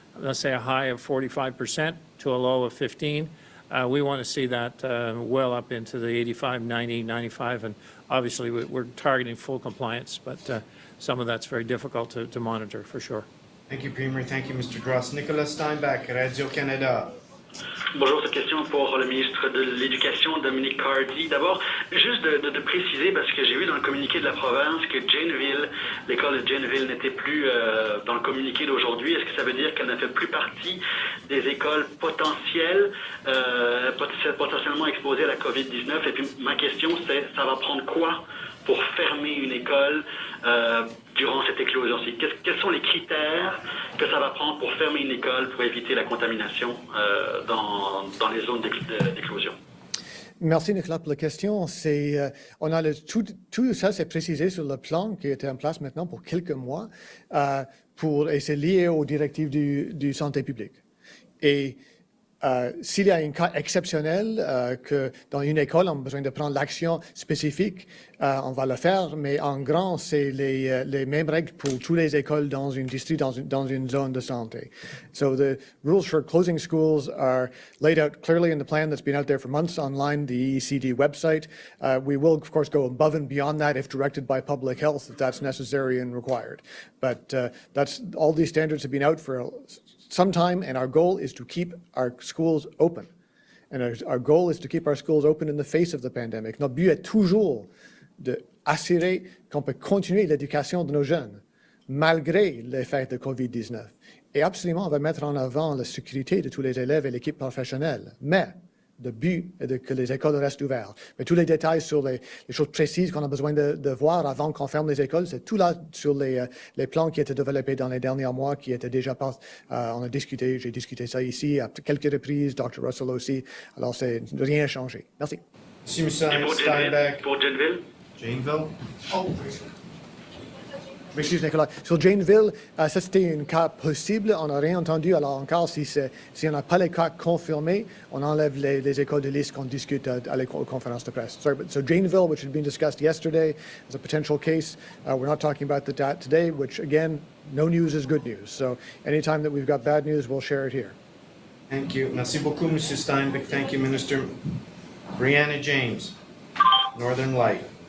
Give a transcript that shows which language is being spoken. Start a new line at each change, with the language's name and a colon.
English: let's say a high of 45% to a low of 15. We want to see that well up into the 85, 90, 95, and obviously we're targeting full compliance, but some of that's very difficult to monitor for sure. Thank you, Premier. Thank you, Mr. Gross. Nicolas Steinbach, Radio-Canada.
French: Bonjour, cette question pour le ministre de l'Éducation, Dominic Cardy. D'abord, juste de préciser, parce que j'ai vu dans le communiqué de la province que Janeville, l'école de Janeville n'était plus dans le communiqué d'aujourd'hui. Est-ce que ça veut dire qu'elle ne fait plus partie des écoles potentielles, potentiellement exposées à la COVID-19? Et puis ma question, c'est, ça va prendre quoi pour fermer une école durant cette éclosion-ci? Quels sont les critères que ça va prendre pour fermer une école pour éviter la contamination dans les zones d'éclosion? Merci Nicolas pour la question. On a tout ça, c'est précisé sur le plan qui était en place maintenant pour quelques mois et c'est lié aux directives du santé publique. Et s'il y a un cas exceptionnel que dans une école, on a besoin de prendre l'action spécifique, on va le faire, mais en grand, c'est les mêmes règles pour toutes les écoles dans un district, dans une zone de santé.
English: So the rules for closing schools are laid out clearly in the plan that's been out there for months online, the ECD website. We will, of course, go above and beyond that if directed by public health, if that's necessary and required. But all these standards have been out for some time, and our goal is to keep our schools open. And our goal is to keep our schools open in the face of the pandemic.
French: Notre but est toujours d'assurer qu'on peut continuer l'éducation de nos jeunes, malgré l'effet de COVID-19. Et absolument, on va mettre en avant la sécurité de tous les élèves et l'équipe professionnelle. Mais le but est que les écoles restent ouvertes. Mais tous les détails sur les choses précises qu'on a besoin de voir avant qu'on ferme les écoles, c'est tout là sur les plans qui étaient développés dans les derniers mois, qui étaient déjà pas. J'ai discuté ça ici à quelques reprises, Dr. Russell aussi. Alors, rien n'a changé. Merci. Monsieur Steinbach. Pour Janeville? Janeville? Oh, excuse Nicolas. Sur Janeville, ça c'était un cas possible. On n'a rien entendu. Alors encore, si on n'a pas les cas confirmés, on enlève les écoles de liste qu'on discute à la conférence de presse.
English: Sorry, but so Janeville, which had been discussed yesterday, is a potential case. We're not talking about that today, which again, no news is good news. So anytime that we've got bad news, we'll share it here. Thank you.
French: Merci beaucoup, Monsieur Steinbach.
English: Thank you, Minister. Brianna James, Northern Light.